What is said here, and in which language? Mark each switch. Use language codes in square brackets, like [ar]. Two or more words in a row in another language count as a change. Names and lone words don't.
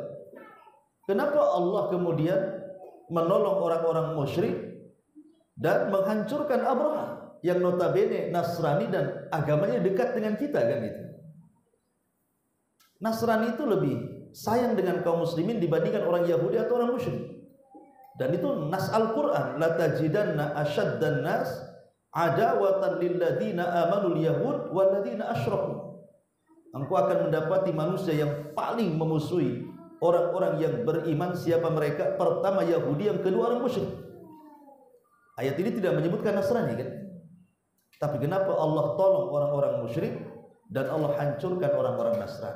[id] Kenapa Allah kemudian menolong orang-orang musyrik dan menghancurkan Abraha yang notabene Nasrani dan agamanya dekat dengan kita kan itu? Nasrani itu lebih sayang dengan kaum muslimin dibandingkan orang Yahudi atau orang musyrik. Dan itu nas Al-Qur'an, [ar] لا تجدن أشد الناس عداوة للذين آمنوا اليهود والذين أشركوا. [id] Engkau akan mendapati manusia yang paling memusuhi orang-orang yang beriman. Siapa mereka? Pertama Yahudi, yang kedua orang musyrik. Ayat ini tidak menyebutkan Nasrani kan? Tapi kenapa Allah tolong orang-orang musyrik dan Allah hancurkan orang-orang Nasrani?